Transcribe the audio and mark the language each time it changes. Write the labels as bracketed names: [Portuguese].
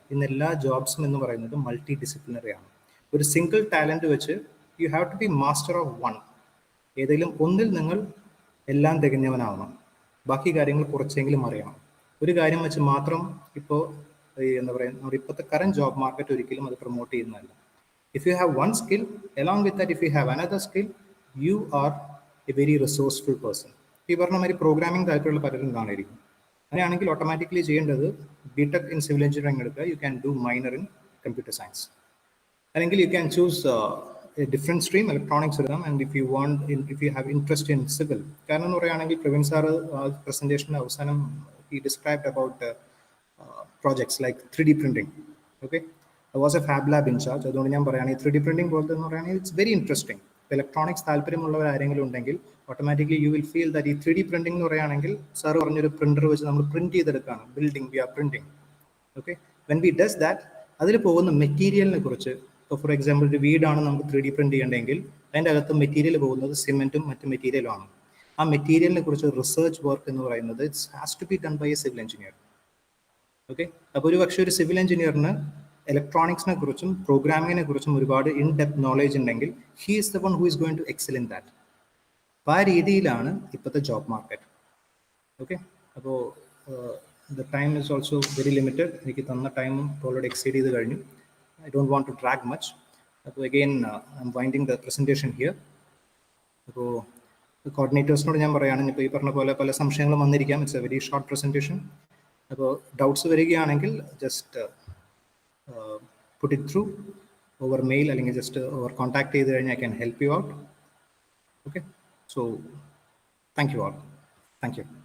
[Malayalam] ഇന്ന് എല്ലാ ജോബ്സും എന്ന് പറയുന്നത് മൾട്ടി ഡിസിപ്ലിനറി ആണ്. ഒരു സിംഗിൾ ടാലൻറ്റ് വെച്ച് [English] You have to be master of one. [Malayalam] ഏതെങ്കിലും ഒന്നിൽ നിങ്ങൾ എല്ലാം തികഞ്ഞവനാവണം, ബാക്കി കാര്യങ്ങൾ കുറച്ചെങ്കിലും അറിയണം. ഒരു കാര്യം വെച്ച് മാത്രം ഇപ്പോൾ എന്താ പറയുക, നമ്മുടെ ഇപ്പോഴത്തെ കറന്റ് ജോബ് മാർക്കറ്റ് ഒരിക്കലും അത് പ്രൊമോട്ട് ചെയ്യുന്നതല്ല. [English] If you have one skill, along with that, if you have another skill, you are a very resourceful person. [Malayalam] ഈ പറഞ്ഞ മാതിരി പ്രോഗ്രാമിംഗ് താല്പര്യമുള്ള പലരും കാണിയിരിക്കും. അങ്ങനെയാണെങ്കിൽ ഓട്ടോമാറ്റിക്കലി ചെയ്യേണ്ടത് B.Tech ഇൻ സിവിൽ എഞ്ചിനീയറിംഗ് എടുക്കുക. [English] You can do minor in computer science. [Malayalam] അല്ലെങ്കിൽ [English] you can choose a different stream, [Malayalam] electronics എടുക്കാം. [English] and if you have interest in civil, [Malayalam] കാരണം എന്ന് പറയുകയാണെങ്കിൽ പ്രവീൺ സാറ് പ്രസൻറ്റേഷൻ്റെ അവസാനം [English] he described about projects like 3D printing. Okay, I was a fab lab in charge. [Malayalam] അതുകൊണ്ട് ഞാൻ പറയുകയാണെങ്കിൽ 3D printing പോലത്തെ എന്ന് പറയുകയാണെങ്കിൽ [English] It's very interesting. [Malayalam] ഇലക്ട്രോണിക്സ് താല്പര്യമുള്ളവർ ആരെങ്കിലും ഉണ്ടെങ്കിൽ automatically [English] you will feel that [Malayalam] ഈ 3D പ്രിന്റിംഗ് എന്ന് പറയുകയാണെങ്കിൽ സാർ പറഞ്ഞൊരു പ്രിന്റർ വെച്ച് നമ്മൾ പ്രിന്റ് ചെയ്തെടുക്കുകയാണ്. [English] Building we are printing. [Malayalam] Okay, [English] when we does that, [Malayalam] അതിൽ പോകുന്ന മെറ്റീരിയലിനെ കുറിച്ച്, ഇപ്പോൾ ഫോർ എക്സാമ്പിൾ ഒരു വീടാണ് നമുക്ക് 3D പ്രിന്റ് ചെയ്യേണ്ടതെങ്കിൽ അതിൻ്റെ അകത്ത് മെറ്റീരിയൽ പോകുന്നത് സിമെൻറ്റും മറ്റ് മെറ്റീരിയലുമാണ്. ആ മെറ്റീരിയലിനെ കുറിച്ച് റിസർച്ച് വർക്ക് എന്ന് പറയുന്നത് [English] It's has to be done by a civil engineer. [Malayalam] Okay, അപ്പോൾ ഒരു പക്ഷേ ഒരു സിവിൽ എഞ്ചിനീയറിന് ഇലക്ട്രോണിക്സിനെ കുറിച്ചും പ്രോഗ്രാമിങ്ങിനെ കുറിച്ചും ഒരുപാട് ഇൻ ഡെപ്ത് നോളേജ് ഉണ്ടെങ്കിൽ [English] He is the one who is going to excel in that. [Malayalam] അപ്പോൾ ആ രീതിയിലാണ് ഇപ്പോഴത്തെ ജോബ് മാർക്കറ്റ്. ഓക്കെ, അപ്പോൾ [English] The time is also very limited. [Malayalam] എനിക്ക് തന്ന ടൈമും ഓൾറെഡി എക്സീഡ് ചെയ്ത് കഴിഞ്ഞു. [English] I don't want to drag much. [Malayalam] അപ്പോൾ [English] Again I am winding the presentation here. [Malayalam] അപ്പോൾ കോർഡിനേറ്റേഴ്സിനോട് ഞാൻ പറയുകയാണെങ്കിൽ ഇപ്പോൾ ഈ പറഞ്ഞ പോലെ പല സംശയങ്ങളും വന്നിരിക്കാം. [English] It's a very short presentation. [Malayalam] അപ്പോൾ ഡൗട്ട്സ് വരികയാണെങ്കിൽ [English] just put it through over mail [Malayalam] അല്ലെങ്കിൽ [English] just over contact [Malayalam] ചെയ്ത് കഴിഞ്ഞാൽ [English] I can help you out. Okay, so thank you all. Thank you.